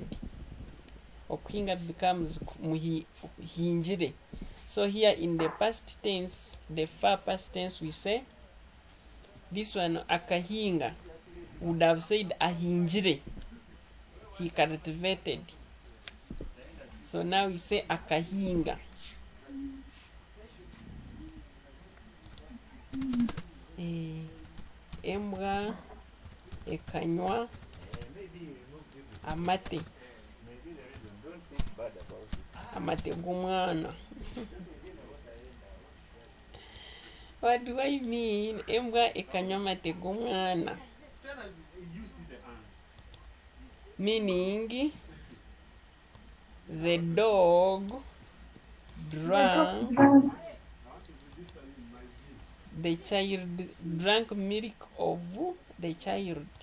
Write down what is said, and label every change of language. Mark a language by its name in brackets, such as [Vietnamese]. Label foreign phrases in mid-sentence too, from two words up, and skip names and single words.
[Nyankole] Okuhinga becomes muhinjire. [English] So here in the past tense, the far past tense, we say this one akahinga would have said ahinjire. He cultivated. So now we say akahinga. [Nyankole] Embwa ekanywa amate. Amate g'omwana. [English] What do I mean? [Nyankole] Embwa ekanywa amate g'omwana. [English] Meaning the dog drank the child, drank milk of the child.